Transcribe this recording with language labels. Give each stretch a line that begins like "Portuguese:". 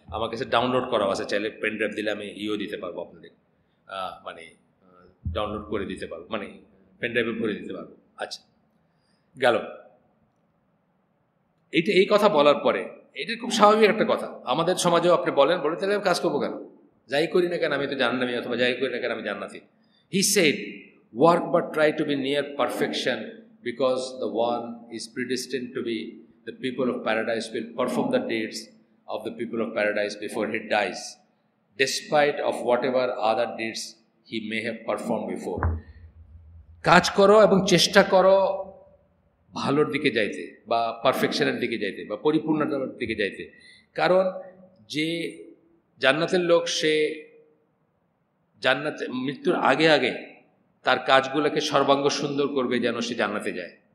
Bangla: আমার কাছে ডাউনলোড করা আছে, চাইলে পেন ড্রাইভ দিলে আমি দিতে পারবো আপনাদের, মানে ডাউনলোড করে দিতে পারবো, মানে পেন ড্রাইভে ভরে দিতে পারবো। আচ্ছা, গেল এইটা। এই কথা বলার পরে এটা খুব স্বাভাবিক একটা কথা, আমাদের সমাজেও আপনি বলে তাহলে আমি কাজ করবো কেন, যাই করি না কেন আমি তো জাহান্নামী, অথবা যাই করি না কেন আমি জান্নাতি।
English: He said, work but try to be near perfection, because the one is predestined to be the people of paradise will perform the deeds of the people of paradise before he dies, despite of whatever other deeds he may have performed before.
Bangla: কাজ করো এবং চেষ্টা করো ভালোর দিকে যাইতে, বা পারফেকশনের দিকে যাইতে, বা পরিপূর্ণতার দিকে যাইতে। কারণ যে জান্নাতের লোক, সে জান্নাতে মৃত্যুর আগে আগে তার কাজগুলোকে সর্বাঙ্গ সুন্দর করবে যেন সে জান্নাতে যায়।